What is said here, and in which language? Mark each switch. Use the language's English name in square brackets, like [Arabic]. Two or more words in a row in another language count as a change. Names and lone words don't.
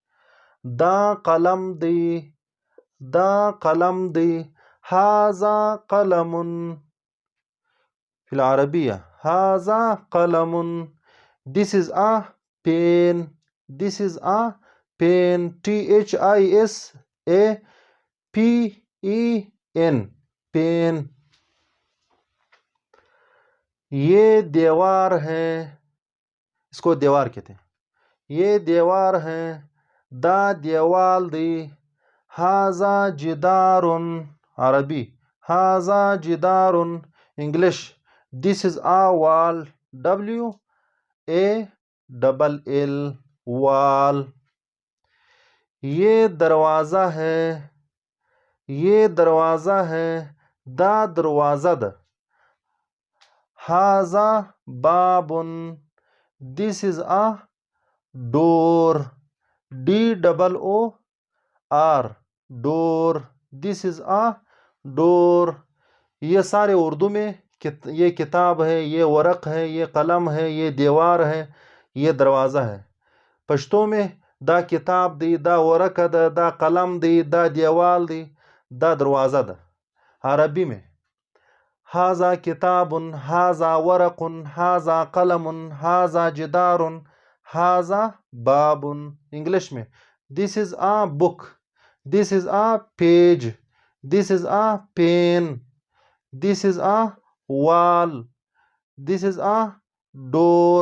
[Pashto] دا قلم دی، [Arabic] ہاذا قلم، فی العربیہ ہاذا قلم، [English] this is a pen, [Arabic] THISAPEN، پین۔ [Urdu] یہ دیوار ہے، اس کو دیوار کہتے ہیں، یہ دیوار ہے، [Pashto] دا دیوال دی، [Arabic] ہاذا جدار، عربی ہاذا جدار، [English] English this is a wall, [Arabic] WALL، وال۔ [Urdu] یہ دروازہ ہے، [Pashto] دا دروازد، [Arabic] ہاذا باب، [English] this is a door, [Urdu] DOOR، ڈور، [English] this is a door. [Urdu] یہ سارے اردو میں، یہ کتاب ہے، یہ ورق ہے، یہ قلم ہے، یہ دیوار ہے، یہ دروازہ ہے۔ پشتو میں [Pashto] دا کتاب دی، دا ورق دا، دا قلم دی، دا دیوال دی، دا دروازہ دا۔ [Urdu] عربی میں [Arabic] ہاذا کتاب، ہاذا ورق، ہاذا قلم، ہاذا جدار، ہاذا باب۔ [Urdu] انگلش میں [English] this is a book, this is a page, this is a pen, this is a wall, this is a door.